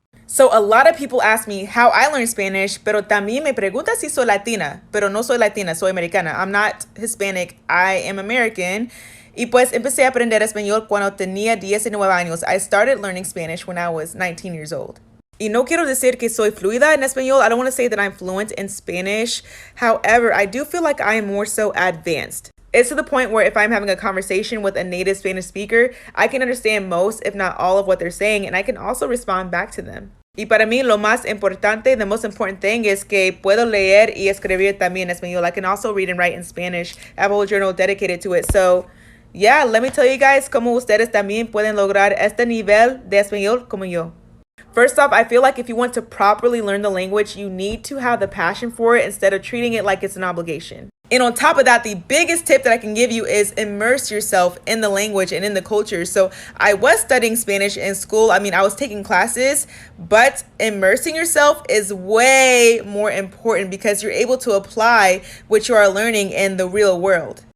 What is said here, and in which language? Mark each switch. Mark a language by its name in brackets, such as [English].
[English] So a lot of people ask me how I learned Spanish, [Spanish] pero también me pregunta si soy Latina, pero no soy Latina, soy americana. [English] I'm not Hispanic, I am American. [Spanish] Y pues empecé a aprender español cuando tenía 19 años. [English] I started learning Spanish when I was 19 years old. [Spanish] Y no quiero decir que soy fluida en español. [English] I don't want to say that I'm fluent in Spanish. However, I do feel like I am more so advanced. It's to the point where if I'm having a conversation with a native Spanish speaker, I can understand most, if not all, of what they're saying, and I can also respond back to them. [Spanish] Y para mí, lo más importante, [English] the most important thing is [Spanish] que puedo leer y escribir también en español. [English] I can also read and write in Spanish. I have a whole journal dedicated to it. So, yeah, let me tell you guys [Spanish] cómo ustedes también pueden lograr este nivel de español como yo. [English] First off, I feel like if you want to properly learn the language, you need to have the passion for it instead of treating it like it's an obligation. And on top of that, the biggest tip that I can give you is immerse yourself in the language and in the culture. So I was studying Spanish in school. I mean, I was taking classes, but immersing yourself is way more important because you're able to apply what you are learning in the real world.